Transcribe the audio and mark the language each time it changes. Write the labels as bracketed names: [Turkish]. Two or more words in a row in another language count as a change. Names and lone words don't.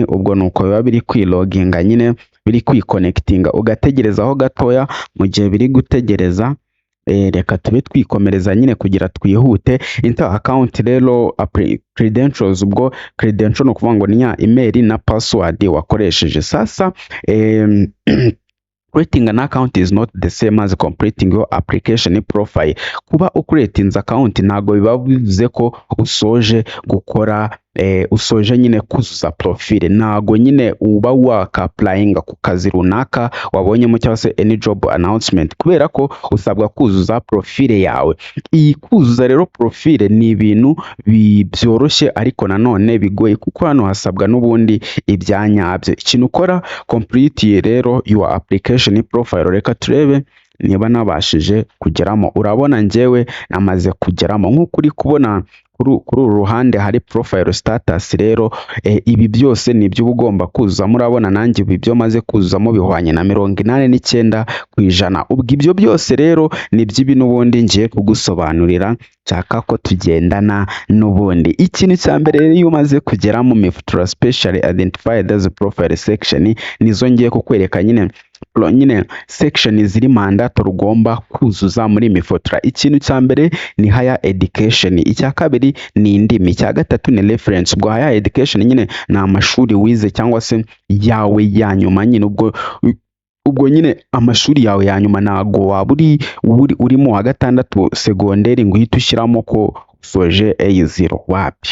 [Kinyarwanda] Ubwo nuko biba biri kwiloginga, nyine biri kwiconnectinga, ugategerezaho gatoya. Mu gihe biri gutegereza, reka tube twikomereza nyine kugira twihute. [English] Enter account [Kinyarwanda] rero credentials, ubwo credential no kuvuga ngo ni ya email na password wakoresheje. Sasa [English] creating an account is not the same as completing your application profile. [Kinyarwanda] Kuba ucreating account ntago biba bivuze ko usoje gukora usoje nyine kuzuza profile. Ntago nyine uba waka-applyinga ku kazi runaka wabonyemo cyangwa se [English] any job announcement, [Kinyarwanda] kubera ko usabwa kuzuza profile yawe. Iyi kuzuza rero profile ni ibintu byoroshye, ariko nanone bigoye, kuko hano hasabwa n'ubundi ibyanyabyo. Ikintu ukora, [English] complete rero your application profile. [Kinyarwanda] Reka turebe niba nabashije kugeramo. Urabona njyewe namaze kugeramo, nk'uko uri kubona kuri uru ruhande hari profile status rero ibi byose ni byo ugomba kuzuza. Murabona nanjye ibi byo maze kuzuzamo bihwanye na 89%. ubwo ibyo byose rero ni by'ibi n'ubundi ngiye kugusobanurira, nshaka ko tugendana n'ubundi. Ikintu cya mbere rero iyo umaze kugera mu Miftra [English] specially identified as profile section, [Kinyarwanda] nizo ngiye kukwereka nyine section ziri mandatory ugomba kuzuza muri Miftra. Ikintu cya mbere ni [English] higher education, [Kinyarwanda] icya kabiri ni indimi, icya gatatu ni reference. Ubwo [English] higher education [Kinyarwanda] nyine ni amashuri wize cyangwa se yawe ya nyuma nyine, ubwo nyine amashuri yawe ya nyuma ntago waba uri mu wa gatandatu segonderi ngo uhite ushyiramo ko usoje A0, wapi.